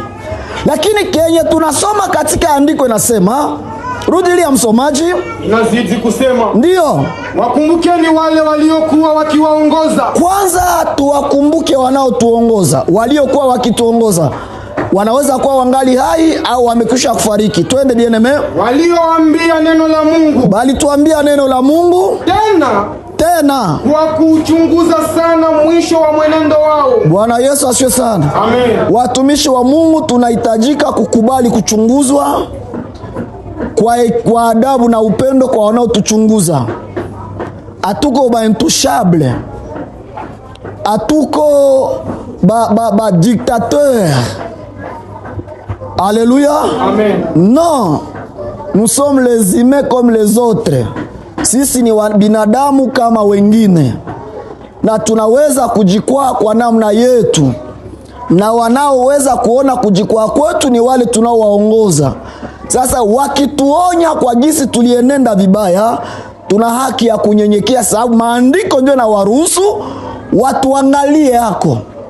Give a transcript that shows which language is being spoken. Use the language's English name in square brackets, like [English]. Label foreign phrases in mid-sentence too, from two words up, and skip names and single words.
[Swahili] Lakini kenye tunasoma katika andiko inasema, rudilia msomaji, nazidi kusema, ndio wakumbukeni wale waliokuwa wakiwaongoza. Kwanza tuwakumbuke wanaotuongoza, waliokuwa wakituongoza. Wanaweza kuwa wangali hai au wamekwisha kufariki. Twende [French] bien-aime. [Swahili] Walioambia neno la Mungu. Bali tuambia neno la Mungu. Tena tena kwa kuchunguza sana mwisho wa mwenendo wao. Bwana Yesu asifiwe sana. Amen. Watumishi wa Mungu tunahitajika kukubali kuchunguzwa kwa adabu na upendo kwa wanaotuchunguza. Atuko ba intouchable, atuko ba dictateur. Alléluia. Amen. [French] Non, nous sommes les humains comme les autres. [Swahili] Sisi ni binadamu kama wengine, na tunaweza kujikwaa kwa namna yetu, na wanaoweza kuona kujikwaa kwetu ni wale tunaowaongoza. Sasa wakituonya kwa jinsi tulienenda vibaya, tuna haki ya kunyenyekea, sababu maandiko ndio na waruhusu watuangalie yako.